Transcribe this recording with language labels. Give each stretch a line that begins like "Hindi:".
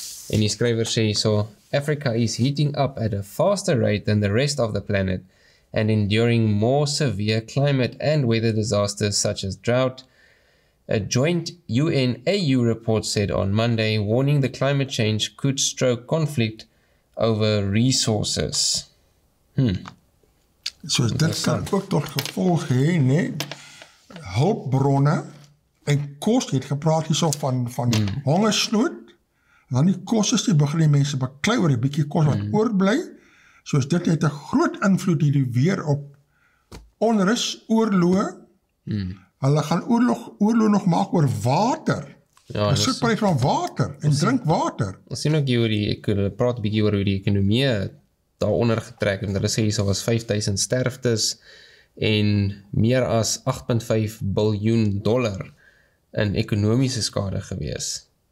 Afrikaans: En die skrywer sê so,
English: Africa is heating up at a faster rate than the rest of the planet and enduring more severe climate and weather disasters such as drought. A joint UN-AU report said on Monday, warning the climate change could stoke conflict over resources.
Afrikaans: So dit kan ook tot gevolg hê, nee, hulpbronne en kos, jy het gepraat hierso van hongersnood, dan die kos is die begin die mense beklei oor die bietjie kos wat oorbly, soos dit het 'n groot invloed hierdie weer op onrus, oorloë, hulle gaan oorlog nog maak oor water, Ja, een soort pryk van water, en drinkwater. Ons sien ook hier oor die, praat 'n bietjie oor hoe die ekonomie daaronder getrek, en hulle sê hier was 5000 sterftes, en meer as $8.5 biljoen in ekonomiese skade gewees.